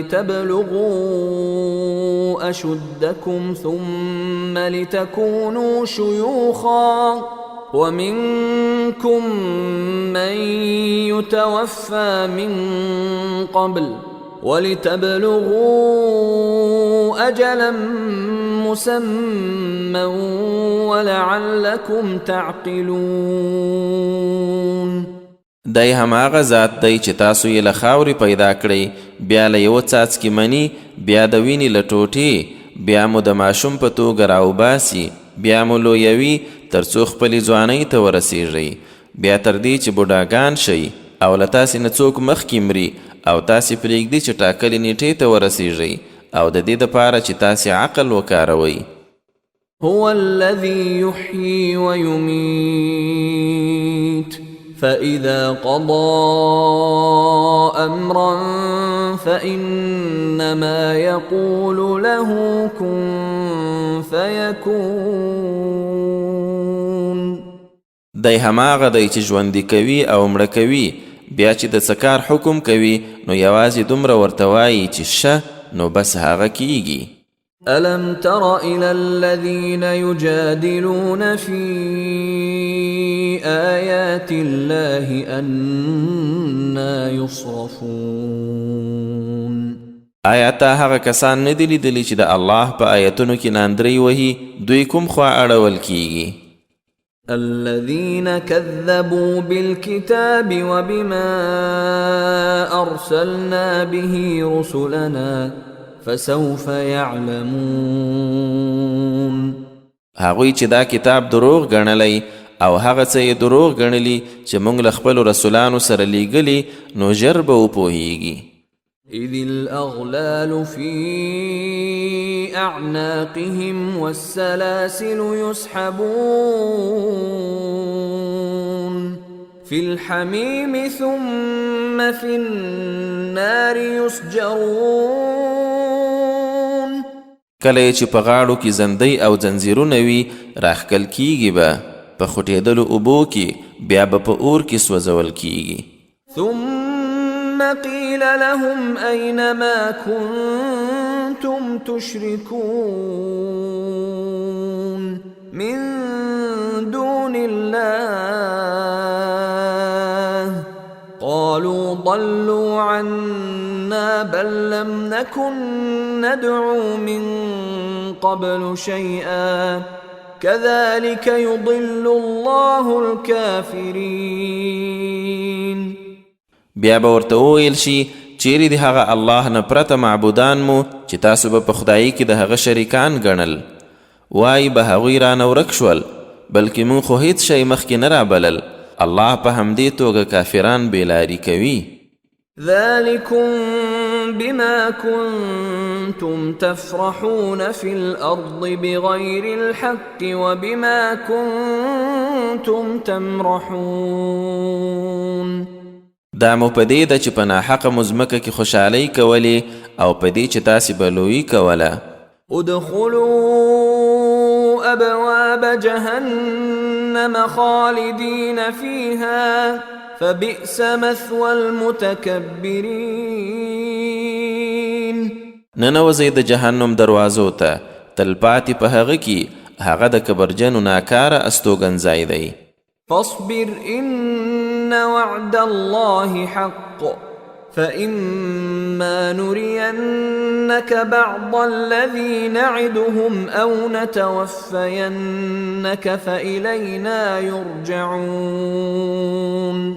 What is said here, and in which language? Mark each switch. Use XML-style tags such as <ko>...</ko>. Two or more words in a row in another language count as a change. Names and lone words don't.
<ar>لتبلغوا أشدكم ثم لتكونوا شيوخا ومنكم من يتوفى من قبل ولتبلغوا أجلا مسمى ولعلكم تعقلون.</ar> <ps>دی هماغه ذات دی چې تاسو یې له خاورې پیدا کړئ، بیا له یوه څاڅکي مني، بیا د وینې له ټوټې، بیا مو د ماشوم په توګه راوباسي، بیا مو لویوي تر څو خپلې ځوانۍ ته ورسیږئ، بیا تر دې چې بوډاګان شئ او له تاسې نه څوک مخکې مري او تاسې پرېږدي چې ټاکلې نیټې ته ورسیږئ او د دې دپاره چې تاسې عقل وکاروئ.</ps> <ar>هو الذي يحيي ويميت فإذا قضى أمرا فإنما يقول له كن فيكون.</ar> <ps>دی هماغه دی چې ژوندي کوي او مړه کوي، بیا چې د څه کار حکم کوي نو یوازې دومره ورته وایي چې شه، نو بس هغه کیږي.</ps> <ar>ألم تر إلى الذين يجادلون في آيات الله أنى يصرفون.</ar> <ps>آیا تا هغه کسان نه دي لیدلي چې د الله په آیتونو کې ناندرۍ وهي، دوی کوم خوا اړول کیږي؟</ps> <ar>الذين كذبوا بالكتاب وبما أرسلنا به رسلنا فسوف يعلمون.</ar> <ps>هغوی چې دا کتاب دروغ ګڼلی او هغه څه یې دروغ ګڼلی چې موږ له خپلو رسولانو سره لیږلي، نو ژر به وپوهیږي.</ps> <ar>إذ الأغلال في أعناقهم والسلاسل يسحبون في الحميم ثم في النار يسجرون.</ar> <ps>کله چې په غاړو کې زندۍ او ځنځیرونه وي راښکل کیږي به په خوټېدلو اوبو کې، بیا به په اور کې سوځول کیږي.</ps> <ar>ثم قيل لهم أين ما كنتم تشركون من دون الله قالوا ضلوا عنا بل لم نكن ندعو من قبل شيئا كذلك يضل الله الكافرين.</ar> <ps>بیا به ورته وویل شي چیرې د هغه الله نه پرته معبودان مو چې تاسو به په خدایي کې د هغه شریکان ګڼل، وایي به هغوی رانه ورک شول، بلکې مونږ خو هیڅ شی مخکې نه رابلل. الله په همدې توګه کافران بېلاري کوي.</ps> <ar>ذلكم بما كنتم تفرحون في الأرض بغير الحق وبما كنتم تمرحون.</ar> <ps>دا مو په دې ده چې په ناحقه مو ځمکه کې خوشحالۍ کولې او په دې چې تاسې به لویي کوله.</ps> <ar>ادخلوا أبواب جهنم خالدين فيها فبئس مثوى المتكبرين.</ar> <ps>ننوځئ د جهنم دروازو ته، تلپاتې په هغه کې، هغه د کبرجنو ناکاره استوګنځای دی.</ps> <ar>فاصبر إن وعد الله حق فإما نرينك بعض الذي نعدهم أو نتوفينك فإلينا يرجعون.</ar>